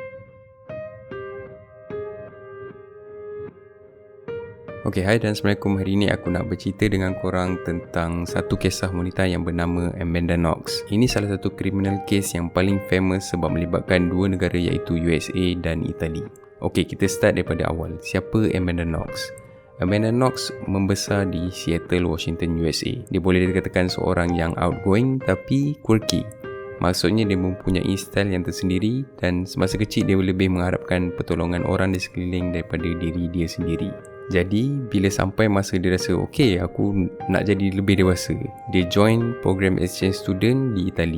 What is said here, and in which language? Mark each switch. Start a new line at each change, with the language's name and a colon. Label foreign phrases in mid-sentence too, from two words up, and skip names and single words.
Malay: Okay, hai dan Assalamualaikum. Hari ini aku nak bercerita dengan korang tentang satu kisah wanita yang bernama Amanda Knox. Ini salah satu
English: criminal case
Malay: yang paling famous sebab melibatkan dua negara iaitu USA dan Itali. Okay, kita start daripada awal. Siapa Amanda Knox? Amanda Knox membesar di Seattle, Washington, USA. Dia boleh dikatakan seorang yang outgoing tapi quirky. Maksudnya dia mempunyai style yang tersendiri dan semasa kecil dia lebih mengharapkan pertolongan orang di sekeliling daripada diri dia sendiri. Jadi, bila sampai masa dia rasa, okay, aku nak jadi lebih dewasa, dia join program
English: exchange student
Malay: di Itali.